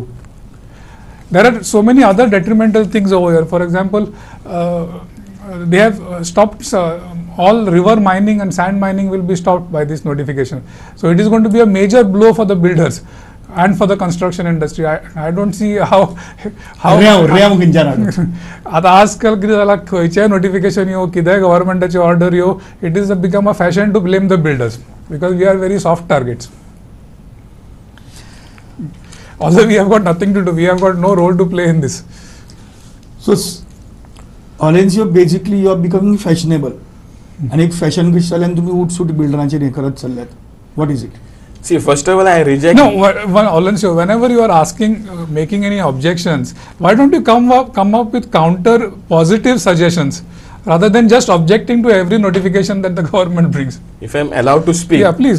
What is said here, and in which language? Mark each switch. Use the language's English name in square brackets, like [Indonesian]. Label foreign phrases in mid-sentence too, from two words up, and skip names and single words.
[English] There are so many other detrimental things over here. For example, they have stopped all river mining and sand mining will be stopped by this notification. So it is going to be a major blow for the builders and for the construction industry. I don't see how [Konkani] आता आजकाल कितें जाला खंयचेय notification येवं कितेंय गव्हर्नमेंटाची ऑर्डर येवं, [English] it is become a fashion to blame the builders because we are very soft targets. Although we have got nothing to do, we have got no role to play in this. So, Olencio, basically you are becoming fashionable. [Konkani] And एक फॅशन कशी जाल्यान तुम्ही उठसूट बिल्डरांचेर हे करत चल्ल्यात. [English] What is it? See, first of all, I reject. No, Olencio, whenever you are asking, making any objections, why don't you come up with counter positive suggestions rather than just objecting to every notification that the government brings? If I am allowed to speak. Yeah, please.